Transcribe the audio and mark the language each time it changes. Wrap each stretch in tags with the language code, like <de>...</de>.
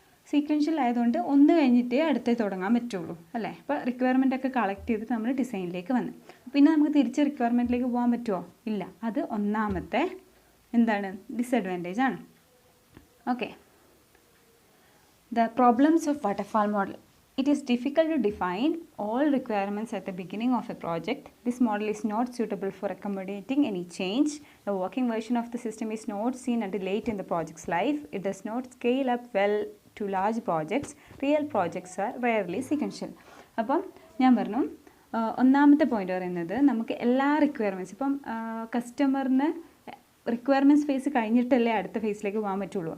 <ml>Sequential ആയതുകൊണ്ട് ഒന്ന് കഴിഞ്ഞിട്ടേ അടുത്തേ തുടങ്ങാൻ പറ്റുള്ളൂ അല്ലേ. അപ്പോൾ റിക്വയർമെൻ്റ് ഒക്കെ കളക്ട് ചെയ്തിട്ട് നമ്മൾ ഡിസൈനിലേക്ക് വന്ന് പിന്നെ നമുക്ക് തിരിച്ച് റിക്വയർമെൻറ്റിലേക്ക് പോകാൻ പറ്റുമോ? ഇല്ല. അത് ഒന്നാമത്തെ എന്താണ് ഡിസഡ്വാൻറ്റേജ് ആണ്.</ml> <en>Okay, the problems of waterfall model. It is difficult to define all requirements at the beginning of a project. This model is not suitable for accommodating any change. The working version of the system is not seen until late in the project's life. It does not scale up well to large projects. Real projects are rarely sequential.</en> <ml>അപ്പം ഞാൻ പറഞ്ഞു, ഒന്നാമത്തെ point പറയുന്നത് നമുക്ക് എല്ലാ requirements ഇപ്പം കസ്റ്റമറിന് requirements face കഴിഞ്ഞിട്ടല്ലേ അടുത്ത ഫേസിലേക്ക് പോകാൻ പറ്റുള്ളൂ.</ml>